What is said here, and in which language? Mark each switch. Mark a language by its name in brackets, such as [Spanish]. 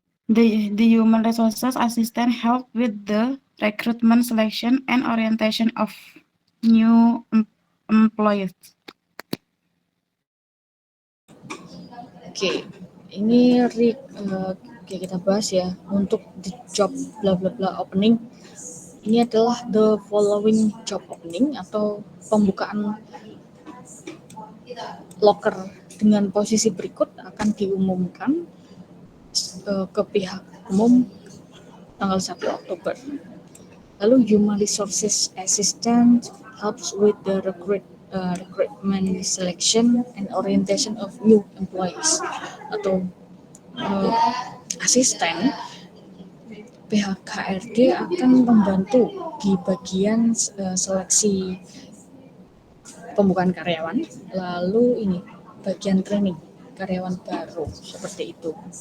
[English] The human resources assistant help with the recruitment, selection, and orientation of new employees. [Indonesian] Oke, ini oke, kita bahas ya untuk [English] the job bla bla bla opening. [Indonesian] Ini adalah [English] the following job opening [Indonesian] atau pembukaan loker dengan posisi berikut akan diumumkan ke pihak umum tanggal 1 Oktober. Lalu [English] Human Resources Assistant helps with the recruitment, selection, and orientation of new employees. [Indonesian] Atau asisten pihak HRD akan membantu di bagian seleksi pembukaan karyawan, lalu ini bagian training karyawan baru, seperti itu.